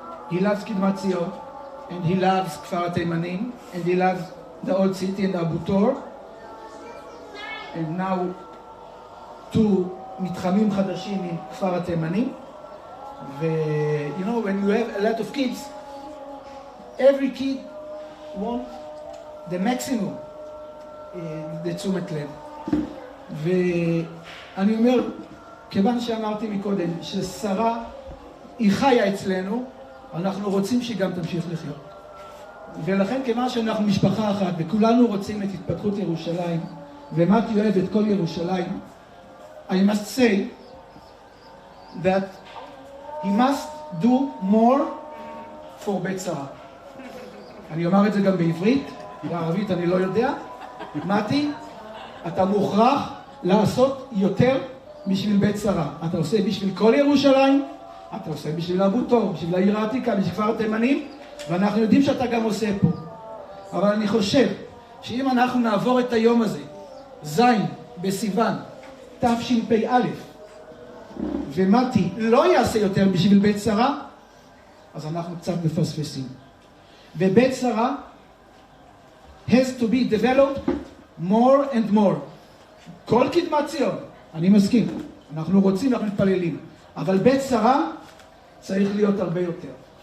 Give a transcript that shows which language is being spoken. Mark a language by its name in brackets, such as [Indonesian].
[English] He loves Kidmat Zion, and he loves Kfar HaTeimanim, and he loves the old city and Abu Tor, and now 2 [Hebrew] מתחמים חדשים עם כפר התימנים. [English] You know, when you have a lot of kids, every kid wants the maximum [Hebrew] לתשומת לב. ואני אומר, כיוון שאמרתי מקודם ששרה היא חיה אצלנו, אנחנו רוצים שהיא גם תמשיך לחיות. ולכן כיוון שאנחנו משפחה אחת וכולנו רוצים את התפתחות ירושלים, ומתי אוהב את כל ירושלים, [English] I must say that he must do more for [Hebrew] בית שרה. אני אומר את זה גם בעברית, בערבית אני לא יודע. מתי, אתה מוכרח לעשות יותר בשביל בית שרה. אתה עושה בשביל כל ירושלים, אתה עושה בשביל אבו תור, בשביל העיר העתיקה, בשביל כפר התימנים, ואנחנו יודעים שאתה גם עושה פה. אבל אני חושב שאם אנחנו נעבור את היום הזה, זין בסיוון, תשפ"א, ומתי לא יעשה יותר בשביל בית שרה, אז אנחנו קצת מפספסים. [English] ובית שרה has to be developed more and more. [Hebrew] כל קדמת ציון, אני מסכים, אנחנו רוצים, אנחנו מתפללים, אבל בית שרה צריך להיות הרבה יותר.